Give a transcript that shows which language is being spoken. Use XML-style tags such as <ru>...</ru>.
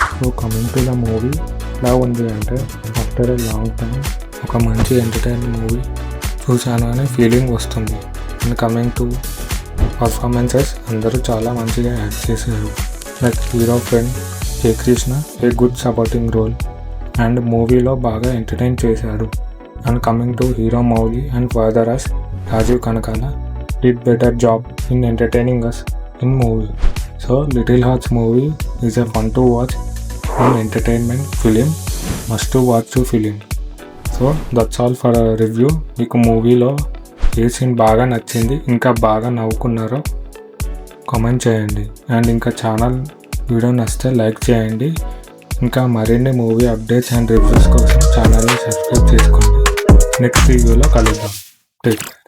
<en>so coming to the movie,</en> <te>ఎలా ఉంది అంటే</te> <en>after a long time</en> <te>ఒక మంచి ఎంటర్టైన్ మూవీ చూశాను అనే ఫీలింగ్ వస్తుంది. అండ్ కమింగ్ టు పర్ఫార్మెన్సెస్, అందరూ చాలా మంచిగా యాక్ట్ చేశారు. Like hero friend J Krishna</te> <en>a good supporting role</en> <te>and మూవీలో బాగా ఎంటర్టైన్ చేశాడు.</te> <en>And coming to hero Mowgli and father as Rajiv Kanakala did better job in entertaining us in movie. So Little Hearts movie is a fun to watch and entertainment film, must to watch to film. So that's all for a review.</en> <te>మీకు మూవీలో ఏ scene బాగా నచ్చింది, ఇంకా బాగా నవ్వుకున్నారో comment చేయండి. And ఇంకా channel video నచ్చితే like చేయండి. ఇంకా మరిన్ని మూవీ అప్డేట్స్ అండ్ రివ్యూస్ కోసం ఛానల్ని సబ్స్క్రైబ్ చేసుకోండి. నెక్స్ట్ వీడియోలో కలుద్దాం. Take care.</te>